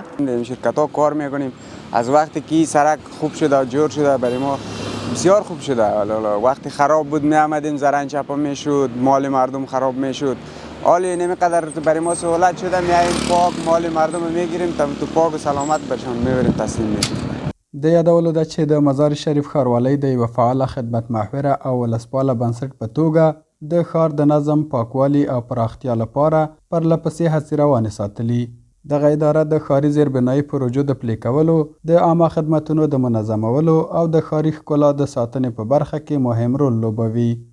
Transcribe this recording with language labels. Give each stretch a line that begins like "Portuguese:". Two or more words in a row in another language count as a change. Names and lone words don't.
Persian: شرکت ها کار میکنیم از وقتی که سرک خوب شده جور شده برای ما بسیار خوب شده. وقتی خراب بود می آمدیم زرنگ چپا میشد، مال مردم خراب میشد. حالا نمیقدر برای ما سهولت شده میایم پاک مال مردم رو میگیریم تا تو پاک و سلامت برشان میبریم تسلیم میشیم.
Pashto: د یادولو ده چې د مزار شریف ښاروالۍ د یوه فعاله خدمت محوره او ولسپاله بنسټ په توګه د ښار د نظم، پاکوالي او پراختیا لپاره پرله پسې هڅې روانې ساتلي. دغه اداره د ښاري زیربنایي پروژو د پلي کولو، د عامه خدمتونو د منظمولو او د ښاري ښکلا د ساتنې په برخه کې مهم رول لوبوي.